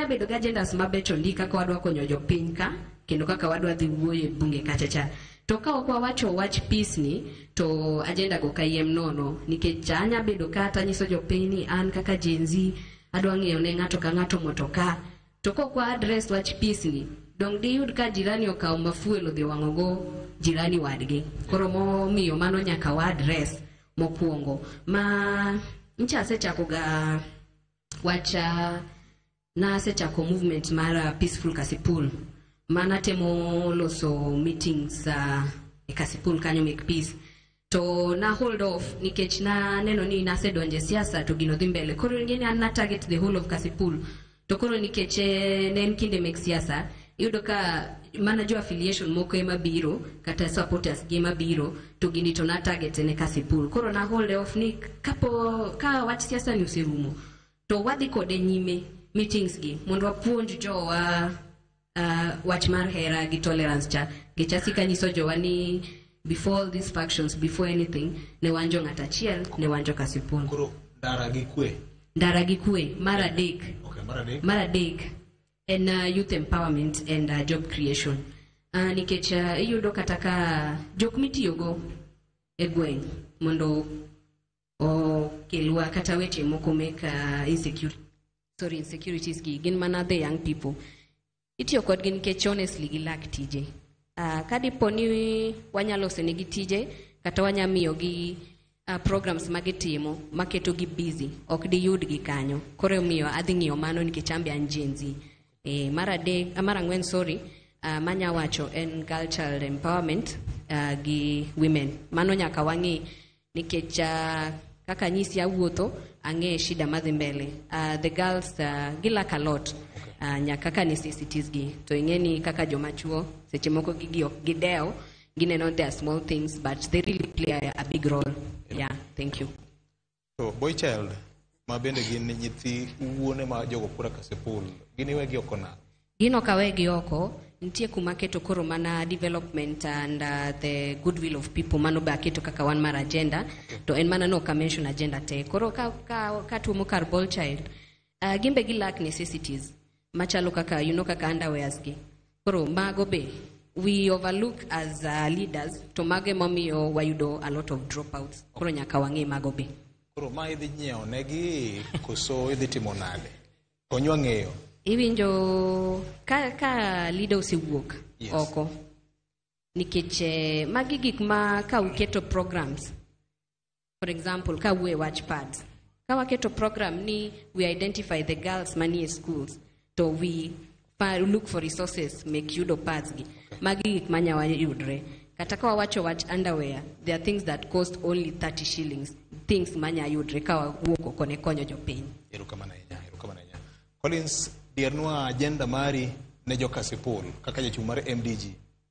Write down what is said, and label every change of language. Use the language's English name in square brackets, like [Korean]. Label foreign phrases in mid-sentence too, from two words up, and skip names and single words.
[Luo (Kenya and Tanzania)] bedo gi agendas mabecho ndi kaka wadwa konyo jopiny ka kendo kaka wadwa dhi wuoye bunge kachacha to ka ok wawacho wach peace ni to agenda go kayem nono nikech anya bedo kata nyiso jopiny ni an kaka Gen Z adwa ng'eyo ne ng'ato ka ng'ato motoka to ka kwa address wach peace ni dong di yud ka jirani okaw mafuelo dhi wang'ogo jirani wadgi koro momiyo mano nyaka wa address mokwongo ma ncha sechako ga wacha na sechako movement mara peaceful Kasipul mana temo loso meetings e Kasipul kanyo [English] make peace [Luo (Kenya and Tanzania)] to na [English] hold off [Luo (Kenya and Tanzania)] nikech na neno ni nasedonje siasa to gino dhi mbele koro ngeni an na target [English] the whole of Kasipul [Luo (Kenya and Tanzania)] to koro nikech ne en kinde make siasa yudo ka mana jo affiliation moko ema biro kata supporters ema biro to gini to na target ne Kasipul koro na [English] hold off [Luo (Kenya and Tanzania)] ni ka wach siasa ni oserumo to wadhi kode nyime meetings gi mondo wapuonj jowa wach mar hera gi tolerance cha gichasika nyiso jowa ni [English] before these factions before anything [Luo (Kenya and Tanzania)] ne wanjo ng'ata chiel ne wanjo Kasipul koro ndara gi kwe mar adek [English] okay [Luo (Kenya and Tanzania)] mar adek en [English] youth empowerment and job creation [Luo (Kenya and Tanzania)] nikech iyudo kata ka jok mitiyogo e gweng' mondo kelwa kata weche moko make insecurities gi gin mana [English] the young people [Luo (Kenya and Tanzania)] itiyo kodgi nikech honestly gilak tije kadipo ni wanyalo senegi tije kata wanyamiyo gi programs magitimo maketo gi busy ok di yud gi kanyo koro miyo adhi ng'iyo mano nikech ambe an Gen Z mara ngwen manya wacho en [English] girl child empowerment [Luo (Kenya and Tanzania)] gi women mano nyaka wang'i nikech kaka nyisi awuotho ang'e shida madhi mbele [English] the girls [Luo (Kenya and Tanzania)] gilak [English] a lot [Luo (Kenya and Tanzania)] nyaka ka necessities gi to ing'eni kaka jomachuo seche moko gigi ok gidewo gineno [English] there are small things but they really play a big role. Yeah, thank you. [Luo (Kenya and Tanzania)] So [English] boy child [Luo (Kenya and Tanzania)] ma bende gin nyithi wuone ma jogo pura Kasipul gini wegi oko na gino kawegi oko nitie kuma keto koro mana [English] development and the goodwill of people [Luo (Kenya and Tanzania)] mano ba keto kaka one mar agenda to en mana no ka [English] mention agenda [Luo (Kenya and Tanzania)] te koro ka tuomo kar [English] boy child [Luo (Kenya and Tanzania)] gimbe gi [English] lack necessities [Luo (Kenya and Tanzania)] machalo kaka kaka underwears gi koro mago be [English] we overlook as leaders [Luo (Kenya and Tanzania)] to mage momiyo wayudo [English] a lot of dropouts [Luo (Kenya and Tanzania)] koro nyaka wang'e mago be Koro ma idhi nyiewo negi koso idhi timo nade? Konywa ng'eyo. Iwinjo ka leader osewuok oko. Nikech magi gik ma ka uketo programs. [English] For example, ka we watch pads. [Luo (Kenya and Tanzania)] Ka waketo [English] program ni we identify the girls mani schools to we look for resources make yudo pads gi. [Luo (Kenya and Tanzania)] Magi gik manya wa yudre. Kata ka wawacho [English] watch underwear, there are things that cost only 30 shillings. [Luo (Kenya and Tanzania)] Things manya yudre ka wuoko kone konyo jopiny. Erokamano. Collins, diernwa agenda mari ne jo Kasipul kaka jachung' mar MDG.